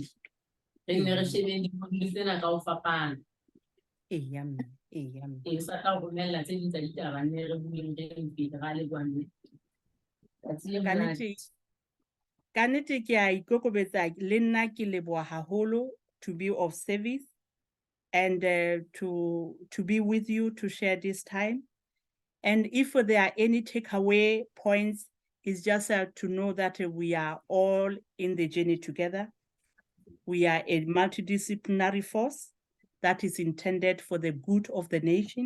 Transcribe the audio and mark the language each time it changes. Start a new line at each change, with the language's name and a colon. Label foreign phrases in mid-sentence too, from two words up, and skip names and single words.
Southern Sotho: Re ne re shebeng diphodile tsena ka ho fapana. Eya mme. O sa tla ho romella tse ding tsa ditaba ne re bueng re pele ra le bone. Ka nnete ke a ikokobetsa le nna ke leboha haholo
English: to be of service and to be with you to share this time. And if there are any takeaway points, it's just to know that we are all in the journey together. We are a multidisciplinary force that is intended for the good of the nation.